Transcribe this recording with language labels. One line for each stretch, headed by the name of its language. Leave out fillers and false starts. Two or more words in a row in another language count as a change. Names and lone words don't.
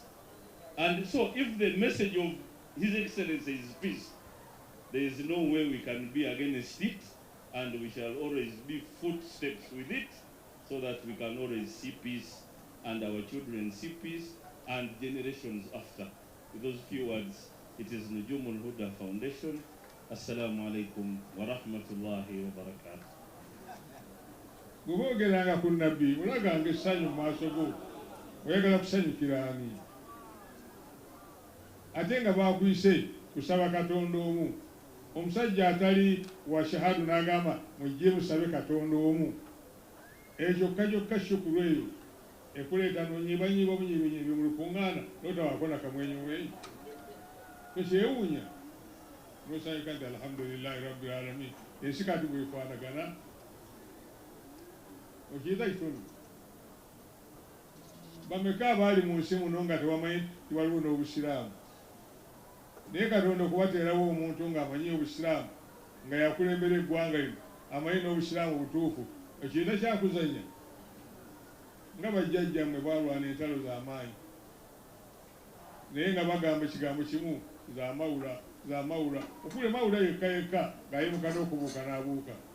English: And so if the message of His Excellency is peace, there is no way we can be against it, and we shall always be footsteps with it, so that we can always see peace, and our children see peace, and generations after. With those few words, it is Nujum al-Huda Foundation.
Arabic: السلام عليكم ورحمة الله وبركاته.
Ganda: Gubogeranga ku nabbi ulaganga essanyu mu maaso go oyagala kusanyukira ani ate nga baakuyise kusaba Katonda omu omusajja atali wa shahadu n'agamba mujje musabe Katonda omu ekyo kyokka shukuru eyo ekuleeta nonyibanyiba obunyiibinyiibi mu lukuŋŋaana n'otawaako nakamwenyumwenyi tokyewuunya nosanyuka nti
Arabic: الحمد لله رب العالمين
Ganda: ensi kati bwefaanagana okiyita kitundu bameka abaali mu nsi muno nga tewamanyi tiwaliwo n'obusiraamu naye Katonda okubateerawo omuntu ng'amanyi obusiraamu nga yakulembera eggwanga lino amanyi n'obusiraamu butuufu ekiyita kyakuzanya nga bajjajjammwe balwana entalo z'amaanyi naye nga bagamba ekigambo kimu zamawula okule mawula yekka ng'ayimuka n'okubuuka n'abuuka.